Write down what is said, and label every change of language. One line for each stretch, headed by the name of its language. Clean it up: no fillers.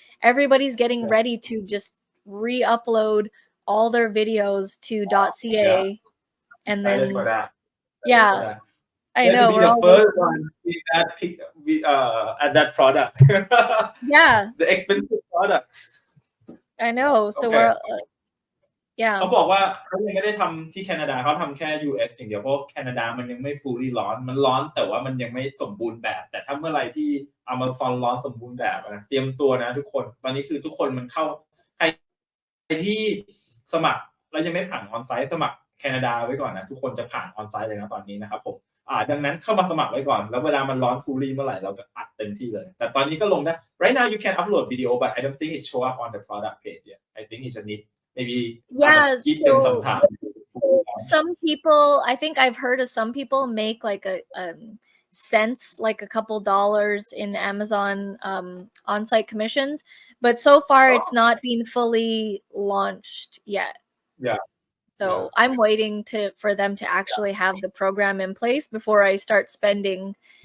English: Everybody's getting ready to just re-upload all their videos to .ca, and then for that. Yeah, I know. To be the first one with that at that product. Yeah, the expensive products. I know. So we're
Thai: เขาบอกว่าเขายังไม่ได้ทำที่แคนาดาเขาทำแค่ US อย่างเดียวเพราะแคนาดามันยังไม่ fully ร้อนมันร้อนแต่ว่ามันยังไม่สมบูรณ์แบบแต่ถ้าเมื่อไหร่ที่ Amazon ร้อนสมบูรณ์แบบนะเตรียมตัวนะทุกคนตอนนี้คือทุกคนมันเข้าใคร ที่สมัครแล้วยังไม่ผ่านออนไซต์สมัครแคนาดาไว้ก่อนนะทุกคนจะผ่านออนไซต์เลยนะตอนนี้นะครับผมดังนั้นเข้ามาสมัครไว้ก่อนแล้วเวลามันร้อน fully เมื่อไหร่เราก็อัดเต็มที่เลยแต่ตอนนี้ก็ลงได้
English: right now you can upload video but I don't think it show up on the product page yet I think it's a need maybe give them some time. Some people, I think I've heard of some people make like a cents, like a couple dollars in Amazon on-site commissions, but so far it's not been fully launched yet. Yeah. So I'm waiting for them to actually have the program in place before I start spending.